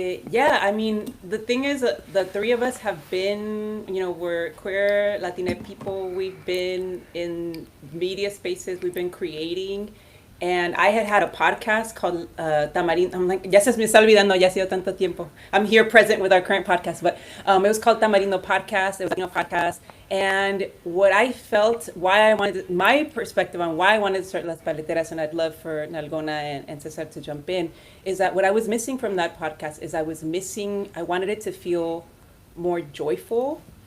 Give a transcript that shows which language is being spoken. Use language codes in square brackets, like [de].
[en] Yeah, I mean, the thing is, the three of us have been, we're queer Latina people. We've been in media spaces. We've been creating. And I had a podcast called Tamarindo. I'm like, [es] ya se me está olvidando, ya ha sido tanto tiempo. [en] I'm here present with our current podcast, but it was called Tamarindo Podcast. It was a podcast. And what I felt, my perspective on why I wanted to start Las Paleteras, and I'd love for Nalgona and César to jump in, is that what I was missing from that podcast is I wanted it to feel more joyful.